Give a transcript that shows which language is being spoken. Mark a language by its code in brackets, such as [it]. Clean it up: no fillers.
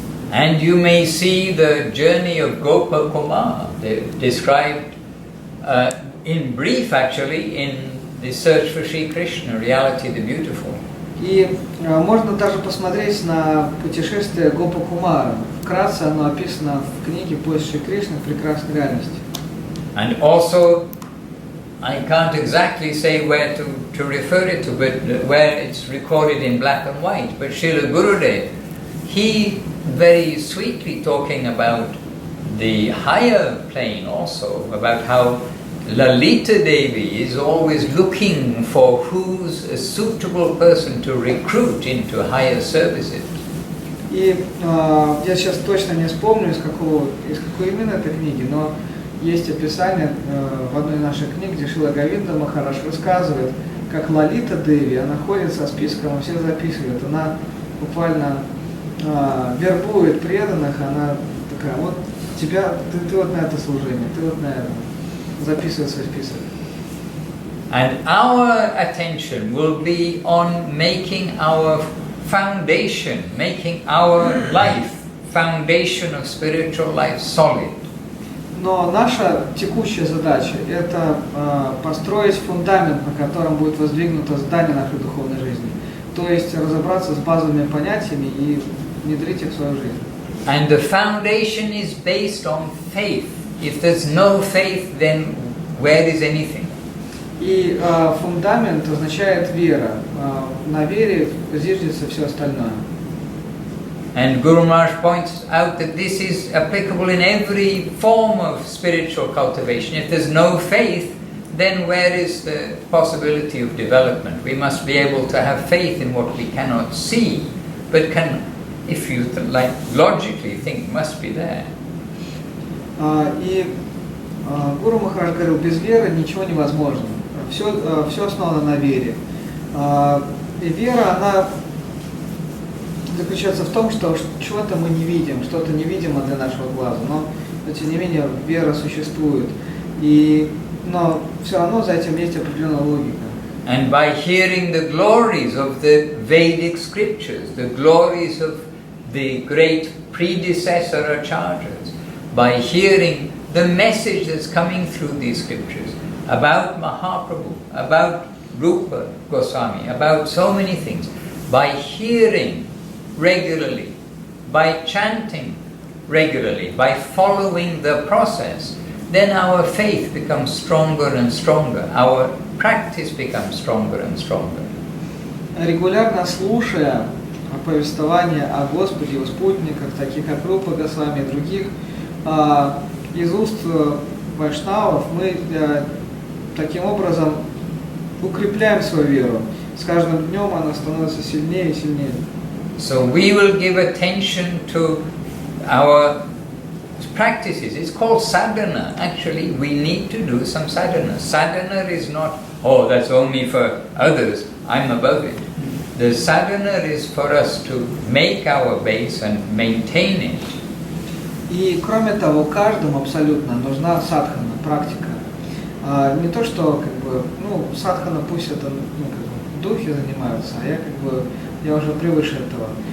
[en] And you may see the journey of Gopa Kumar described in brief, actually, in the search for Sri Krishna, reality the beautiful. [ru] И можно даже посмотреть на путешествие Гопа Кумара. Вкратце оно описано в книге «Поиск Шри Кришны. Прекрасной реальности». [en] And also, I can't exactly say where to refer it to, but where it's recorded in black and white. But Srila Gurudev, he very sweetly talking about the higher plane also, about how Lalita Devi is always looking for who's a suitable person to recruit into higher services. [ru] И я сейчас точно не вспомню, из какой именно этой книги, но есть описание в одной из наших книг, где Шрила Говинда Махарадж рассказывает, как Лалита Деви, она ходит со списком, все записывает, она буквально вербует преданных, она такая, вот тебя, ты вот на это служение, ты вот на это. Записывает свой список. [en] And our attention will be on making our foundation, making our life, foundation of spiritual life solid. [ru] Но наша текущая задача – это построить фундамент, на котором будет воздвигнуто здание нашей духовной жизни. То есть разобраться с базовыми понятиями и внедрить их в свою жизнь. [en] And the foundation is based on faith. If there's no faith, then where is anything? [ru] И фундамент означает вера. На вере зиждется все остальное. [en] And Guru Maharaj points out that this is applicable in every form of spiritual cultivation. If there's no faith, then where is the possibility of development? We must be able to have faith in what we cannot see, but can, if you like logically think, must be there. [ru] И Гуру Махарадж говорил, без веры ничего невозможно. Все основано на вере. И вера, она заключается в том, что чего-то мы не видим, что-то невидимо для нашего глаза, но тем не менее вера существует. Но все равно за этим есть определенная логика. [en] And by hearing the glories of the Vedic scriptures, the glories of the great predecessor acharyas, by hearing the message that's coming through these scriptures about Mahaprabhu, about Rupa Goswami, about so many things, by hearing regularly, by chanting regularly, by following the process, then our faith becomes stronger and stronger, our practice becomes stronger and stronger. [ru] Регулярно слушая повествования о Господе, его спутниках, таких как Рупа Госвами и других, из уст вайшнавов мы таким образом укрепляем свою веру. С каждым днем она становится сильнее и сильнее. [en] So we will give attention to our practices. It's called sadhana. Actually, we need to do some sadhana. Sadhana is not, oh, that's only for others, I'm above it. The sadhana is for us to make our base and maintain it. [ru] И кроме того, каждому абсолютно нужна садхана, практика. Не то, что садхана пусть это духи занимаются, а я уже превыше этого.